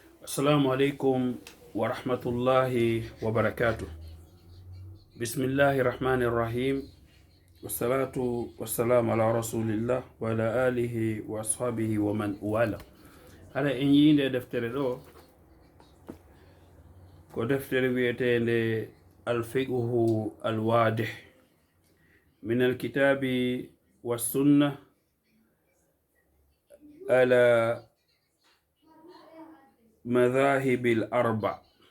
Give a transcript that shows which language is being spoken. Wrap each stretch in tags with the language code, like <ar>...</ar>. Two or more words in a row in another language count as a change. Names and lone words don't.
<ar>السلام عليكم ورحمة الله وبركاته. بسم الله الرحمن الرحيم. والصلاة والسلام على رسول الله وعلى آله وأصحابه ومن والاه.</ar> <ff>Hada en yinde deftere ɗo ko deftere wiyetende alfiqhu alwadih min alkitabi wassunna ala madhahibil arba.</ff>